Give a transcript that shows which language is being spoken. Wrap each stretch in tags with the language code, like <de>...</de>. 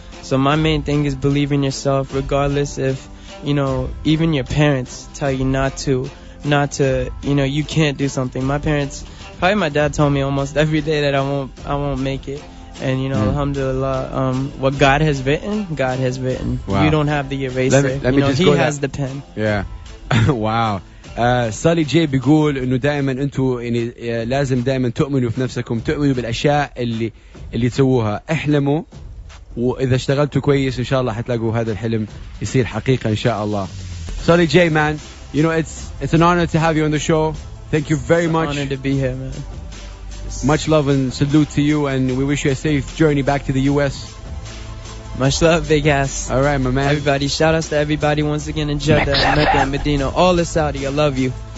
<en>So my main thing is believe in yourself, regardless if, even your parents tell you not to, you can't do something. My parents, probably my dad told me almost every day that I won't make it. And alhamdulillah, what God has written, God has written. Wow. You don't have the eraser. Let me just he go has the pen. Yeah. Wow.</en> <ar>Sullee J بيقول انه دائما انتم يعني لازم دائما تؤمنوا في نفسكم، تؤمنوا بالاشياء اللي تسووها، احلموا، واذا اشتغلتوا كويس ان شاء الله حتلاقوا هذا الحلم يصير حقيقة ان شاء الله.</ar> <en>Sullee J, man, it's an honor to have you on the show. Thank you very much. It's an honor to be here, man. Much love and salute to you, and we wish you a safe journey back to the US. Much love, Big Ass. All right, my man. Everybody, shout outs to everybody once again in Jeddah, Mecca, and Medina, all of Saudi. I love you.</en>